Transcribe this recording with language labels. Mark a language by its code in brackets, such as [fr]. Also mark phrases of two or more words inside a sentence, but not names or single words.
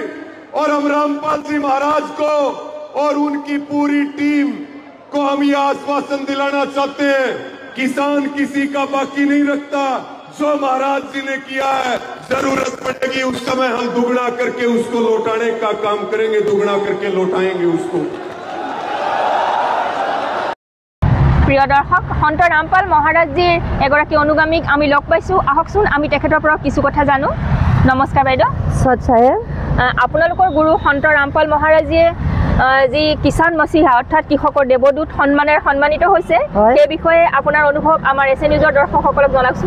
[hi] और हम रामपाल जी महाराज को और उनकी पूरी टीम को हम ये आश्वासन दिलाना चाहते हैं, किसान किसी का बाकी नहीं रखता। जो महाराज जी ने किया है, जरूरत पड़ेगी उस समय हम दुगना करके उसको लौटाने का काम करेंगे, दुगना करके लौटाएंगे उसको। [as] প্ৰিয় দৰ্শক, সন্ত ৰামপাল মহাৰাজজীৰ এগৰাকী অনুগামীক আমি লগ পাইছোঁ। আহকচোন আমি তেখেতৰ পৰা কিছু কথা জানো। নমস্কাৰ বাইদেউ। আপোনালোকৰ গুৰু সন্ত ৰামপাল মহাৰাজীয়ে যি [hi] किसान मसीहा [as] অৰ্থাৎ কৃষকৰ দেৱদূত সন্মানেৰে সন্মানিত হৈছে, সেই বিষয়ে আপোনাৰ অনুভৱ আমাৰ এছ এ নিউজৰ দৰ্শকসকলক জনাওকচোন।